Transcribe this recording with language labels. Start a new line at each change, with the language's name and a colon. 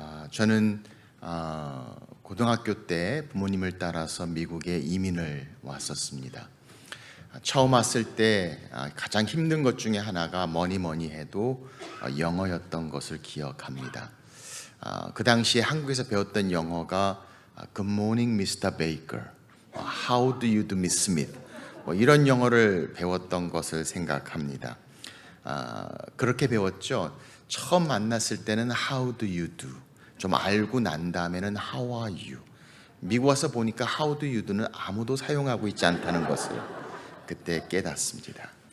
Korean: 저는 고등학교 때 부모님을 따라서 미국에 이민을 왔었습니다. 처음 왔을 때 가장 힘든 것 중에 하나가 뭐니 해도 영어였던 것을 기억합니다. 그 당시에 한국에서 배웠던 영어가
English: Good morning, Mr. Baker, How do you do, Miss Smith,
Korean: 이런 영어를 배웠던 것을 생각합니다. 그렇게 배웠죠. 처음 만났을 때는
English: How do you do,
Korean: 좀 알고 난 다음에는
English: How are you.
Korean: 미국 와서 보니까
English: How do you do
Korean: 는 아무도 사용하고 있지 않다는 것을 그때 깨닫습니다.